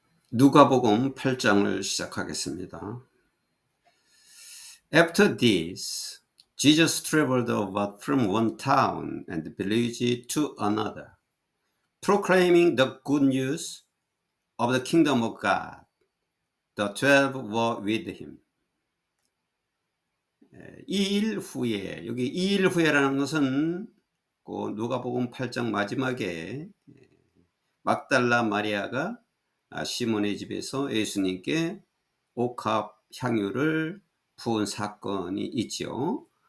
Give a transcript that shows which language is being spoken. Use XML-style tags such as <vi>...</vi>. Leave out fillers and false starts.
<ko>누가복음 8장을 시작하겠습니다.</ko> <en>After this, Jesus traveled about from one town and village to another, proclaiming the good news of the kingdom of God. The 12 were with him.</en> <ko>이 일 후에, 여기 이 일 후에라는 것은 그 누가복음 8장 마지막에 막달라 마리아가 시몬의 집에서 예수님께 옥합 향유를 부은 사건이 있죠.</ko>